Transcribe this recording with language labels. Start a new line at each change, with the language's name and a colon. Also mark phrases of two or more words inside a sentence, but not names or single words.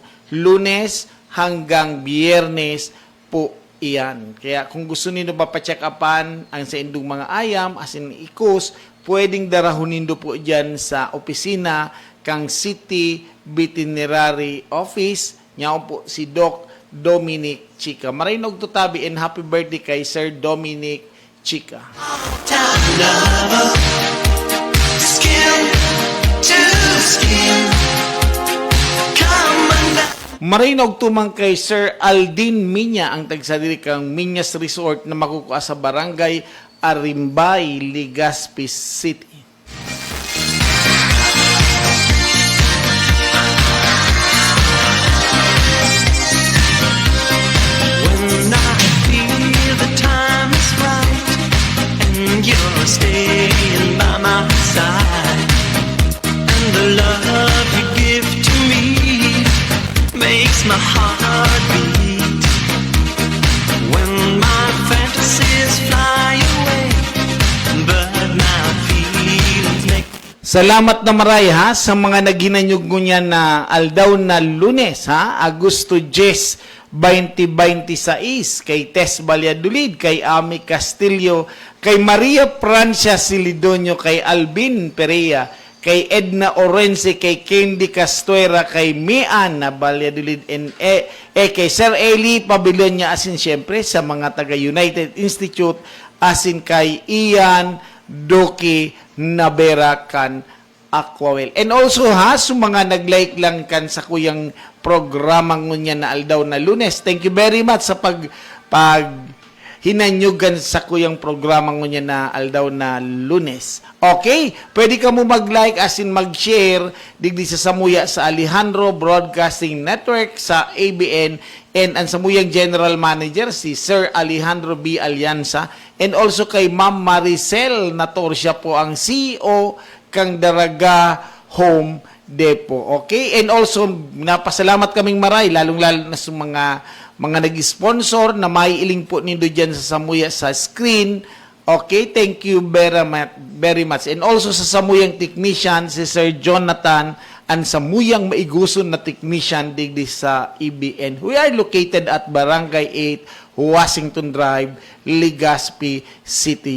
Filipino: Lunes hanggang Biyernes po iyan.
Bikol: Kaya kung gusto niyo mapacheck upan ang sa indong mga ayam, asin ikos, pwedeng darahon nindo po dyan sa opisina kang City Veterinary Office. Nyaon po si Doc Dominic Chica. Marinog tutabi and happy birthday kay Sir Dominic Chica.
English: Time lover, skin to skin, come under.
Bikol: Marinog tumang kay Sir Aldin Minya ang tagsadiri kang Minyas Resort na makukuha sa Barangay Arimbay, Legazpi City.
English: When I feel the time is right and you're staying by my side, and the love you give to me makes my heart beat. When my fantasies fly away, but my feelings make.
Bikol: Salamat na maray ha sa mga naghinanyog niya na aldaw na Lunes ha, Agosto 10, 2026, kay Tess Valladolid, kay Ami Castillo, kay Maria Francia Silidonio, kay Alvin Perea, kay Edna Orense, kay Candy Castuera, kay Mian na Valladolid, and kay Sir Eli Pabilionia, asin syempre sa mga taga United Institute, asin kay Ian Doki Nabera kan Aquawell.
English: And also
Bikol: ha, sa mga nag-like lang kan sa kuyang programa ngunya na aldaw na Lunes.
English: Thank you very much
Bikol: sa pag hinanyugan sa kuyang programa ngunya na aldaw na Lunes. Okay, pwede ka mo mag-like asin mag-share digdi sa Samuya sa Alejandro Broadcasting Network sa ABN, and ang Samuyang
English: General Manager
Bikol: si Sir Alejandro B. Alianza,
English: and also
Bikol: kay Ma'am Maricel Nator, siya po ang CEO kang Daraga Home Depot. Okay?
English: And also,
Bikol: napasalamat kaming maray, lalong-lalo na sa mga nag-sponsor na maiiling po nindo dyan sa Samuya sa screen.
English: Okay? Thank you very much. And also
Bikol: sa Samuyang Technician, si Sir Jonathan, ang Samuyang maiguson na technician digdi sa EBN.
English: We are located at Barangay 8, Washington Drive, Legazpi City.